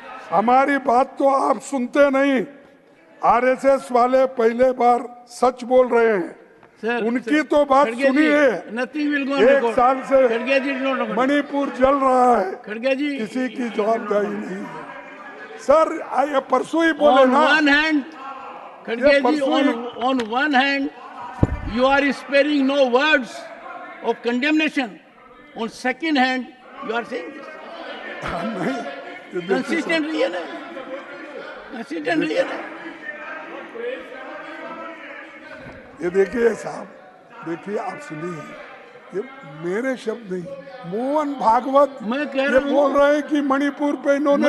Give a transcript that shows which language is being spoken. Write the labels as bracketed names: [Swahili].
[Hindi] हमारी बात तो आप सुनते नहीं। आरएसएस वाले पहले बार सच बोल रहे हैं, उनकी तो बात सुनिए। 1 साल से मणिपुर जल रहा है, किसी की जवाबदारी नहीं है। सर, ये परसों ही बोले ना। [English] On one hand, you are sparing no words of condemnation. On second hand, you are saying this. [Hindi] नहीं, Consistent रहिए ना, consistent रहिए ना. ये देखिए साहब, देखिए आप सुनिए, ये मेरे शब्द नहीं, मोहन भागवत मैं कह ये रहा हूं, बोल रहे हैं कि मणिपुर पे इन्होंने